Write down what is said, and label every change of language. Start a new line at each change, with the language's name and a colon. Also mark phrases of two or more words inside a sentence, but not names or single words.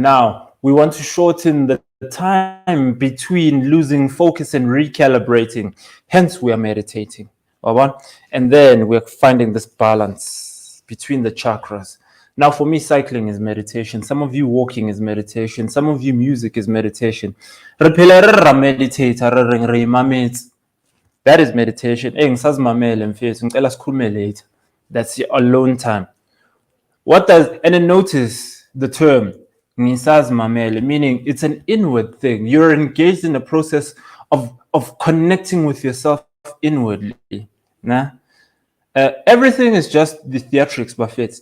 English: Now, we want to shorten the time between losing focus and recalibrating. Hence, we are meditating. And then we're finding this balance between the chakras. Now, for me, cycling is meditation. Some of you walking is meditation. Some of you music is meditation.
Southern Sotho: Re phela re ra meditator, re reng re imametse.
English: That is meditation.
Zulu: Ngisazimamele mfethu, ngicela sikhulume later.
English: That's your alone time. What does, and then notice the term ngisazimamele, meaning it's an inward thing. You're engaged in the process of connecting with yourself inwardly. Nah? Everything is just the theatrics, Buffett.